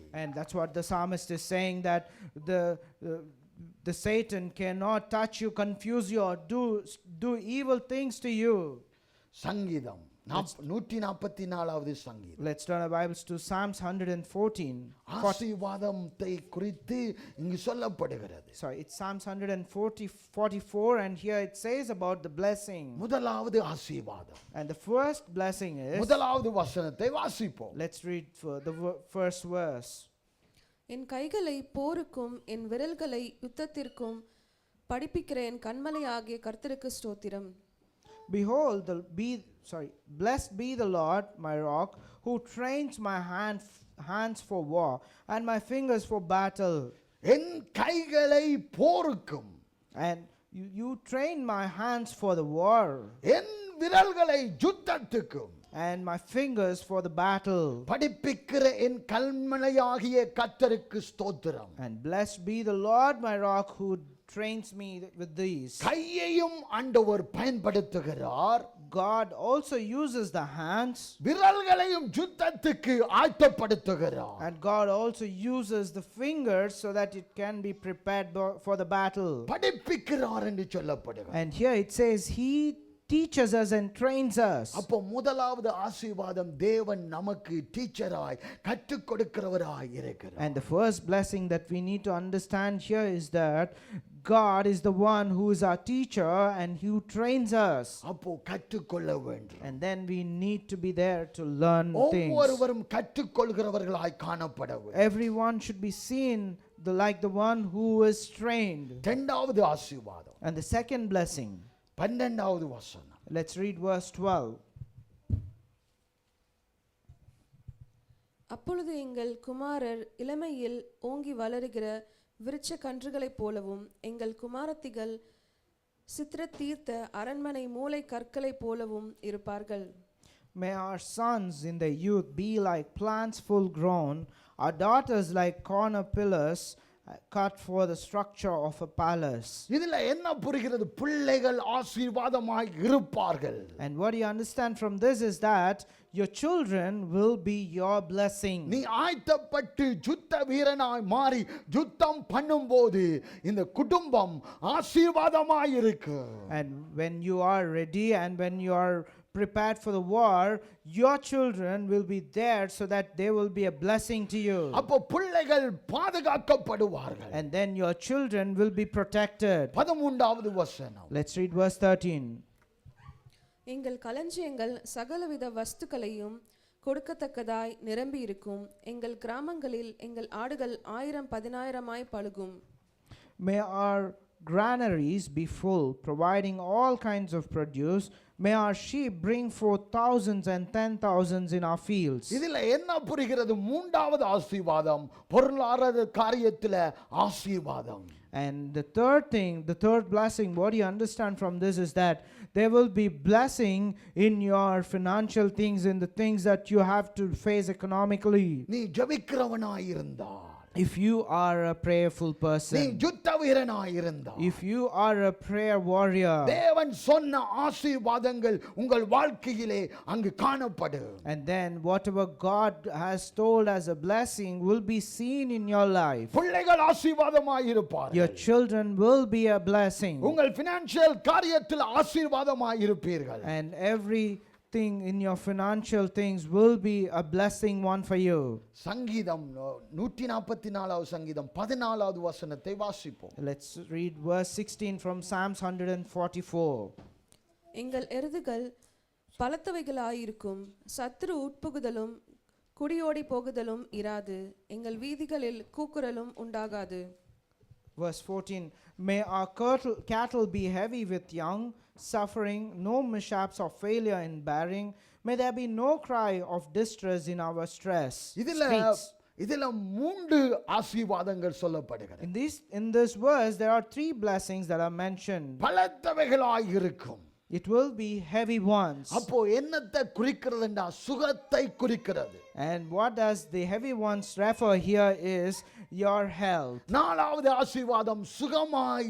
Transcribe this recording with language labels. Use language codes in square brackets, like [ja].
[en] And that's what the psalmist is saying, that the Satan cannot touch you, confuse you, or do evil things to you. [ta] சங்கீதம் 144வது சங்கீதம். [en] Let's turn our Bibles to Psalms 114. [ta] ஆசீர்வாதத்தை குறித்து இங்கு சொல்லப்படுகிறது. [en] Sorry, it's Psalms 144, and here it says about the blessing. [ta] முதலாவது ஆசீர்வாதம். [en] And the first blessing is, [ta] முதலாவது வசனத்தை வாசிப்போம். [en] let's read for the first verse. [ta] என் கைகளை போருக்கும் என் விரல்களை யுத்தத்திற்கும் படிப்பிக்கிற என் கண்மலை ஆகிய கர்த்தருக்கு ஸ்தோத்திரம். [en] Behold, blessed be the Lord, my rock, who trains my hands for war and my fingers for battle. [ta] என் கைகளை போருக்கும். [en] And you train my hands for the war. [ta] என் விரல்களை யுத்தத்துக்கும். [en] And my fingers for the battle. [ta] படிப்பிக்கிற என் கல்மலையாகிய கர்த்தருக்கு ஸ்தோத்திரம். [en] And blessed be the Lord, my rock, who trains me with these. [ta] கையையும் ஆண்டவர் பயன்படுத்துகிறார். [en] God also uses the hands. [ta] விரல்களையும் யுத்தத்துக்கு ஆயத்தப்படுத்துகிறார். [en] And God also uses the fingers so that it can be prepared for the battle. [ta] படிப்பிக்கிறார் என்று சொல்லப்படுகிறது. [en] And here it says he teaches us and trains us. [ta] அப்போ முதலாவது ஆசீர்வாதம், தேவன் நமக்கு டீச்சராய் கற்றுக் கொடுக்கிறவராய் இருக்கிறார். [en] And the first blessing that we need to understand here is that God is the one who is our teacher and who trains us. [ta] அப்போ கற்றுக்கொள்ள வேண்டும். [en] And then we need to be there to learn things. [ta] ஒவ்வொருவரும் கற்றுக்கொள்கிறவர்களாய் காணப்பட வேண்டும். [en] Everyone should be seen like the one who is trained. [ta] இரண்டாவது ஆசீர்வாதம். [en] And the second blessing, [ta] 12வது வசனம். [en] let's read verse 12. [ta] அப்பொழுது எங்கள் குமாரர் இளமையில் ஓங்கி வளருகிற விருட்ச கன்றுகளைப் போலவும் எங்கள் குமாரத்திகள் சித்திர தீர்த்த அரண்மனை மூளை கற்களைப் போலவும் இருப்பார்கள். [en] May our sons in their youth be like plants full grown, our daughters like corner pillars cut for the structure of a palace. [ta] இதுல என்ன புரிகிறது? பிள்ளைகள் ஆசீர்வாதமாய் இருப்பார்கள். [en] And what you understand from this is that your children will be your blessing. [ta] நீ ஆயத்தப்பட்டு யுத்த வீரனாய் மாறி யுத்தம் பண்ணும்போது இந்த குடும்பம் ஆசீர்வாதமாய் இருக்கு. [en] And when you are ready and when you are prepared for the war, your children will be there so that they will be a blessing to you. [ta] அப்போ பிள்ளைகள் பாதுகாக்கப்படுவார்கள். [en] And then your children will be protected. [ta] 13வது வசனம். [en] Let's read verse 13. [ta] எங்கள் களஞ்சியங்கள் சகலவித வஸ்துக்களையும் கொடுக்கத்தக்கதாய் நிரம்பி இருக்கும். எங்கள் கிராமங்களில் எங்கள் ஆடுகள் 1000-10000 பலுகும். [en] May our granaries be full, providing all kinds of produce. May our sheep bring forth thousands and 10,000s in our fields. [ta] இதில் என்ன புரிகிறது? மூன்றாவது ஆசீர்வாதம் பொருளாதார காரியத்தில் ஆசீர்வாதம். [en] And the third thing, the third blessing, what you understand from this is that there will be blessing in your financial things, in the things that you have to face economically. [ta] நீ ஜெபிக்கிறவனாய் இருந்தால், [en] If you are a prayerful [ta] நீ [en] person, [ta] யுத்த வீரனாய் இருந்தால், [en] if you are a prayer warrior, [ta] தேவன் சொன்ன ஆசீர்வாதங்கள் உங்கள் வாழ்க்கையிலே அங்கு காணப்படும். [en] and then whatever God has told as a blessing will be seen in your life. [ta] பிள்ளைகள் ஆசீர்வாதமாய் இருப்பார்கள். [en] Your children will be a blessing, [ta] உங்கள் பினான்சியல் காரியத்தில் ஆசீர்வாதமாய் இருப்பீர்கள். [en] and everything in your financial things will be a blessing one for you. [ta] சங்கீதம் 144வது சங்கீதம் 14வது வசனத்தை வாசிப்போம். [en] Let's read verse 16 from Psalms 144. [ta] எங்கள் எருதுகள் பலத்தவைகளாயிருக்கும். சத்துரு உட்புகுதலும் குடியோடி போகுதலும் இராது. எங்கள் வீதிகளில் கூக்குரலும் உண்டாகாது. [en] Verse 14. May our cattle be heavy with young, suffering no mishaps of failure in bearing. May there be no cry of distress in our streets. [ta] இதுல மூன்று ஆசீர்வாதங்கள் சொல்லப்படுகிறது. [en] In this verse there are three blessings that are mentioned. [ta] பலத்தவைகளாய் இருக்கும். [en] It will be heavy ones. [ta] அப்போ என்னத்தை குறிக்கிறதுண்டா? சுகத்தை குறிக்கிறது. [en] And what does the heavy ones refer here is your health. [ta] நாலாவது ஆசீர்வாதம் சுகமாய்